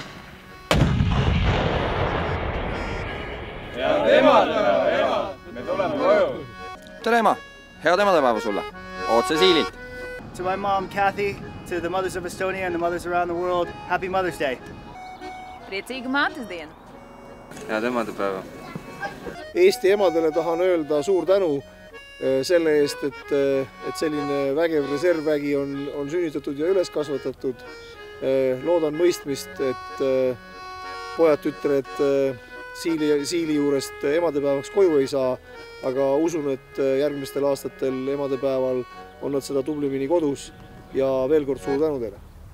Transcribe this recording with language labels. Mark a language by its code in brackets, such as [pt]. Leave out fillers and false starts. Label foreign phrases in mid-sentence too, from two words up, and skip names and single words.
[et] Head emadepäeva, ema! Me tuleme koju! Tere ema! Head emadepäeva sulle! Otse Siililt! [en] To my mom, Kathy, to the mothers of Estonia and the mothers around the world, Happy Mother's Day! [lv] Priecīgu mātes dienu! [et] Head emadepäeva! Eesti emadele tahan öelda suur tänu selle eest, et selline vägev reservvägi on sünnitatud ja üles kasvatatud. Loodan mõistmist, et pojad-tütred Siili juurest emadepäevaks koju ei saa, aga usun, et järgmistel aastatel emadepäeval on nad seda tublimini kodus ja veel kord suur tänu teile.